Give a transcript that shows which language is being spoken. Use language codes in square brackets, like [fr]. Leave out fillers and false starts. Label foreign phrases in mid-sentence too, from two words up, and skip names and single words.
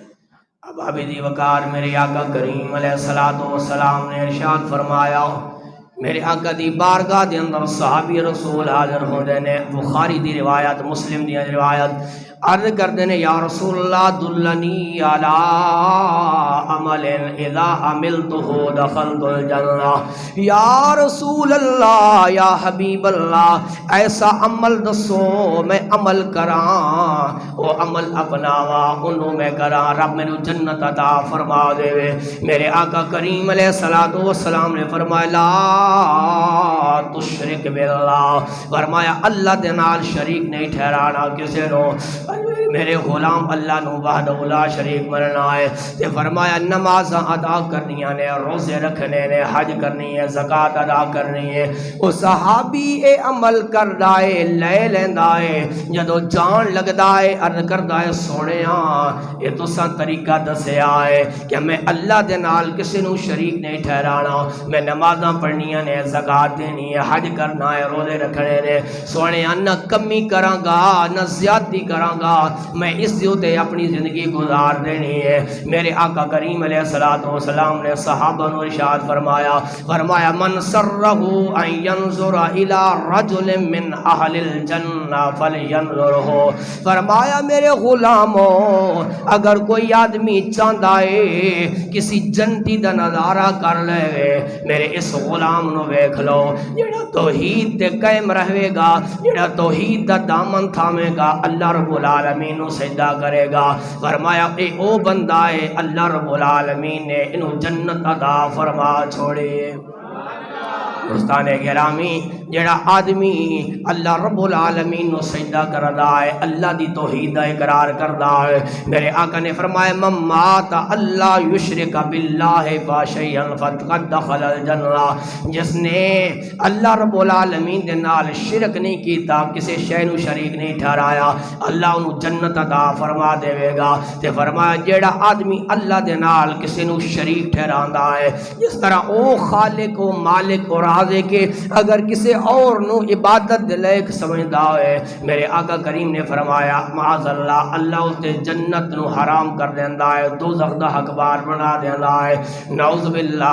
[pa] اب عابدی وقار، میرے آقا کریم [ar] علیہ الصلوۃ والسلام [pa] نے ارشاد فرمایا، میرے آقا دی بارگاہ دے اندر صحابی رسول حاضر ہوندے نے، بخاری دی روایت، مسلم دی روایت، عرض کردے نے [ar] یا رسول اللہ دلنی علی عمل اذا عملتہ دخلت الجنہ، یا رسول اللہ، یا حبیب اللہ [pa] ایسا عمل دسو میں عمل کراں، وہ عمل اپناوا انہوں میں کراں رب میں جنت عطا فرما دے۔ میرے آقا کریم [ar] علیہ الصلوۃ والسلام [pa] نے فرمایا [ar] لا تشرک باللہ، [pa] فرمایا اللہ دے نال شریک نہیں ٹھہرانا کسی نو، میرے غلام اللہ نو [ar] وحدہ لا شریک [pa] مننا ہے۔ تے فرمایا نماز ادا کرنی ہے، روزے رکھنے نے، حج کرنی ہے، زکوٰۃ ادا کرنی ہے۔ وہ صحابی اے عمل کردا ہے، لے لیندا ہے، جدو جان لگدا ہے عرض کردا ہے سونیا یہ تساں طریقہ دسیا ہے کہ میں اللہ دے نال کسی نو شریک نہیں ٹھہرانا، میں نمازاں پڑھنیاں نے، زکوٰۃ دینی ہے، حج کرنا ہے، روزے رکھنے نے، سونیا نہ کمی کراں گا نہ زیادتی کراں گا، میں اس دیوتے اپنی زندگی گزار دینی ہے۔ میرے آقا کریم [ar] علیہ الصلوۃ والسلام [pa] نے صحابہ نو ارشاد فرمایا [ar] من سرہ ان ینظر الی رجل من اہل الجنہ فلینظرہ، [pa] فرمایا میرے غلاموں اگر کوئی آدمی چاہتا ہے کسی جنتی دا نظارہ کر لے، میرے اس غلام نو ویکھ لو جڑا توحید تے قائم رہے گا، جڑا توحید دا دامن تھامے گا، اللہ رب العالمین نو سجدہ کرے گا۔ فرمایا اے او بندہ ہے اللہ رب العالمین نے انہوں جنت عطا فرما چھوڑے۔ دوستان گرامی، جڑا آدمی اللہ رب العالمین نو سجدہ کردا ہے، اللہ دی توحید دا اقرار کردا ہے، میرے آقا نے فرمایا [ar] من مات اللہ یشرک باللہ فشیئا فقد دخل الجنہ، [pa] جس نے اللہ رب العالمین دے نال شرک نہیں کیتا، کسی شے نو شریک نہیں ٹھہرایا، اللہ انہوں جنت عطا فرما دے گا۔ تے فرمایا جیڑا آدمی اللہ دے نال کسی نو شریک ٹھہراندا ہے، جس طرح او خالق و مالک اور رازق کے اگر کسی اور نو عبادت دے لائق سمجھدا ہے، میرے آقا کریم نے فرمایا [ar] معاذ اللہ، [pa] اللہ اس دے جنت نو حرام کر دیندا ہے، دوزخ دا حقدار بنا دیندا ہے، [ar] نعوذ باللہ۔